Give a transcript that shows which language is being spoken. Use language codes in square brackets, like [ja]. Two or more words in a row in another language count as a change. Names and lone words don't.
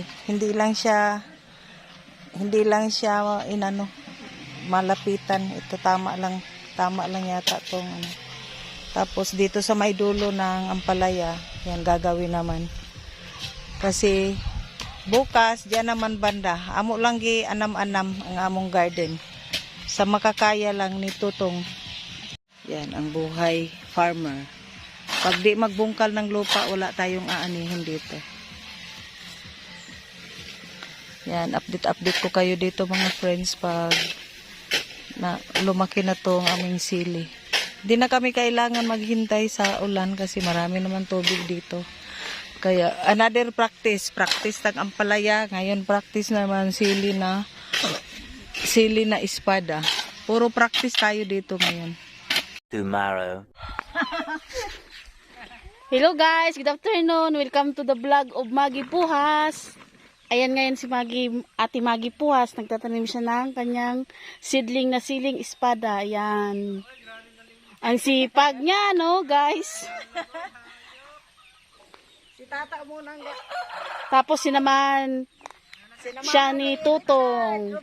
[tl] Hindi lang siya malapitan. Ito tama lang yata tong ano. Tapos dito sa may dulo ng ampalaya, yan gagawin naman. Kasi bukas diyan naman banda, [hil] amo lang gi anam-anam ang among garden. [tl] Sa makakaya lang ni Tutong. Yan ang buhay farmer. Pag di magbungkal ng lupa, wala tayong aanihin dito. Yan, update ko kayo dito mga friends pag lumaki na to ang aming sili. Di na kami kailangan maghintay sa ulan kasi marami naman tubig dito. Kaya another practice ng ampalaya. Ngayon practice naman sili na espada. Puro practice tayo dito ngayon. [en] Tomorrow. Hello guys, good afternoon. Welcome to the vlog of Maggie Puhas. [tl] Ayan ngayon si Ate Maggie Puhas. Nagtatanim siya ng kanyang seedling na siling espada. Ayan. Ang sipag niya, no guys? Si Tata muna. Tapos siya ni Tutong.